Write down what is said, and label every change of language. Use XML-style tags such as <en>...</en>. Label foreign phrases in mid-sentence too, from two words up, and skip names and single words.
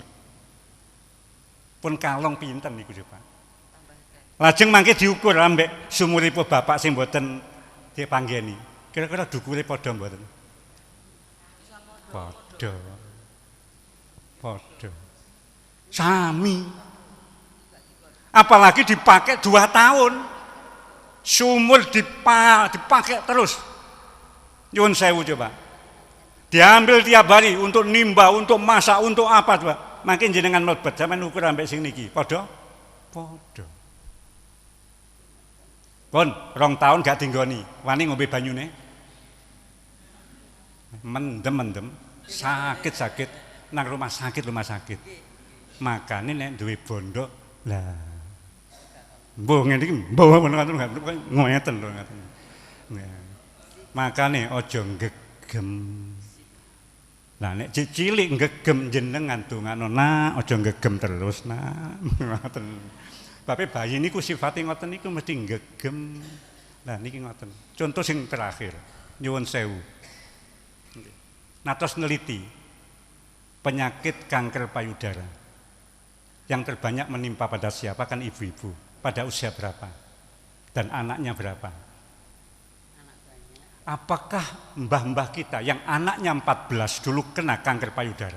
<jv>Pun kalong pinten niku coba. Lajeng mangke diukur ambek sumuripun bapak sing mboten dipanggeni. Kira-kira dukure padha mboten? Padha. Padha. Sami.</jv> <id>Apalagi dipakai 2 tahun. Sumur dipakai terus.</id> <jv>Nyuwun sewu coba.</jv> <id>Diambil tiap hari untuk nimba, untuk masak, untuk apa coba.</id> <jv>Makin jenengan mlebet sampean ukur ambek sing niki. Padha? Padha. Pun 2 tahun gak dinggoni, wani ngombe banyune. Mendem-mendem, sakit-sakit nang rumah sakit. Makane nek duwe bondo lah Mbuh ngene iki mbuh ngoten ngeten lho ngaten. Makane aja gegem. Lah nek cilik gegem jenengan dongano nak aja gegem terus nak. Ngoten. Bape bayi niku sifate ngoten niku mesti gegem. Lah niki ngoten. Contoh sing terakhir, nyuwun sewu. Natos neliti penyakit kanker payudara.</jv> <id>Yang terbanyak menimpa pada siapa? Kan ibu-ibu. Pada usia berapa? Dan anaknya berapa? Apakah mbah-mbah kita yang anaknya 14 dulu kena kanker payudara?</id>